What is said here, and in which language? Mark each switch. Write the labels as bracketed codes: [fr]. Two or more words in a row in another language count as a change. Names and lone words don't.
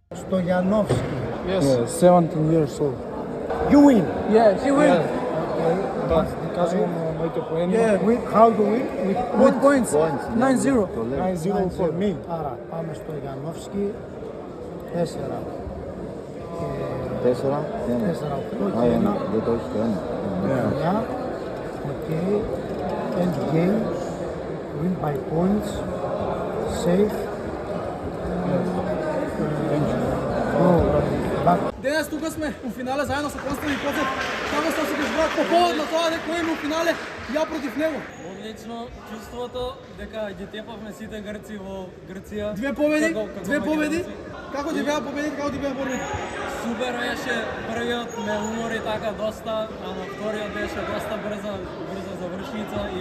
[en] Stojanovski. Yes. 17 years old. You win. Yeah, he win. [mk] Да, кажувам моите поени. [en] How do we? With points. 9-0. 9-0 for me. [el] Άρα πάμε στο Γιαννόφσκι. 4. 4, 4-8 Α, και 1, 1. δεν το έχεις το 1. 9. Οκ. [en] End game. Win by points. Safe. Go back. [mk] Денес тука сме у финале заедно со Константин Коцев. Како се осеќаш брат по повод на тоа дека кој има у финале, ја против него. Одлично чувството дека ги тепавме сите грци во Грција. Две победи, Како две меѓу победи. грци. Како ти беа победите, како ти беа борбите? Супер беше, првиот ме умори така доста, а на вториот беше доста брза завршница и